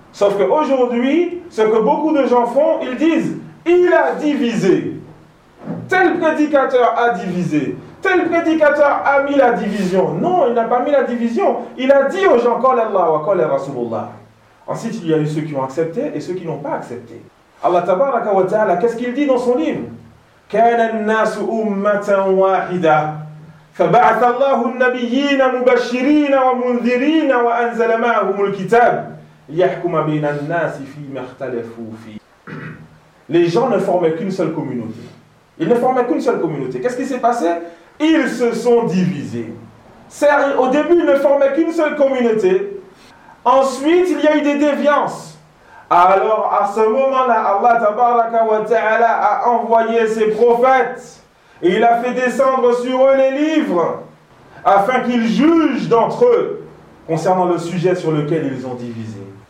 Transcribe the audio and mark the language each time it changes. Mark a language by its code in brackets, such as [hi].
[fr] Sauf qu'aujourd'hui, ce que beaucoup de gens font, ils disent, il a divisé, tel prédicateur a divisé, tel prédicateur a mis la division. Non, il n'a pas mis la division, il a dit aux gens, [ar] qu'al Allah wa qu'al Rasulullah. [fr] Ensuite, il y a eu ceux qui ont accepté et ceux qui n'ont pas accepté. Allah tabaraka wa ta'ala, qu'est-ce qu'il dit dans son livre ? [ar] كان الناس أمة واحدة فبعث الله النبيين مبشرين ومنذرين وأنزل معهم الكتاب يحكم بين الناس فيما اختلفوا فيه. [fr] Les gens ne formaient qu'une seule communauté. Ils ne formaient qu'une seule communauté. Qu'est-ce qui s'est passé? Ils se sont divisés. C'est, au début, ils ne formaient qu'une seule communauté. Ensuite, il y a eu des déviances. Alors, à ce moment-là, Allah tabaraka wa ta'ala a envoyé ses prophètes et il a fait descendre sur eux les livres afin qu'ils jugent d'entre eux concernant le sujet sur lequel ils ont divisé.